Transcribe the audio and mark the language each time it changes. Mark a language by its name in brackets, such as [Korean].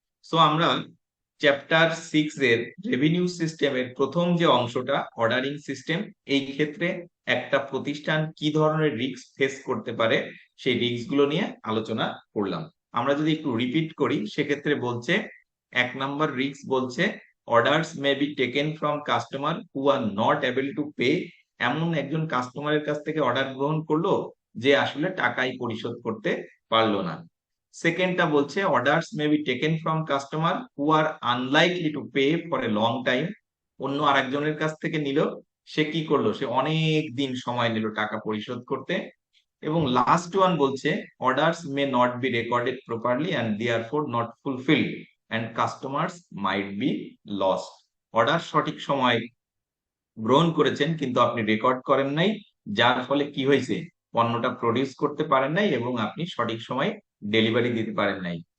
[Bangla] So আমরা chapter 6 এর revenue সিস্টেমের প্রথম যে অংশটা অর্ডারিং সিস্টেম, এই ক্ষেত্রে একটা প্রতিষ্ঠান কি ধরনের রিস্ক ফেস করতে পারে সেই রিস্ক গুলো নিয়ে আলোচনা করলাম। আমরা যদি একটু রিপিট করি, সেক্ষেত্রে বলছে এক নাম্বার রিস্ক বলছে [English] orders may be taken from customer who are not able to pay। [Bangla] এমন একজন কাস্টমারের কাছ থেকে অর্ডার গ্রহণ করলো যে আসলে টাকাই পরিশোধ করতে পারলো না। সেকেন্ডটা বলছে [English] orders may be taken from customer who are unlikely to pay for a long time। [Bangla] অন্য আরেকজনের কাছ থেকে নিল, সে কি করলো, সে অনেক দিন সময় নিল টাকা পরিশোধ করতে। এবং লাস্ট ওয়ান বলছে [English] orders may not be recorded properly and therefore not fulfilled and customers might be lost। [Bangla] Order সঠিক সময় গ্রহণ করেছেন কিন্তু আপনি রেকর্ড করেন নাই, যার ফলে কি হয়েছে, পণ্যটা প্রডিউস করতে পারেন নাই এবং আপনি সঠিক সময় ডেলিভারি দিতে পারেন নাই।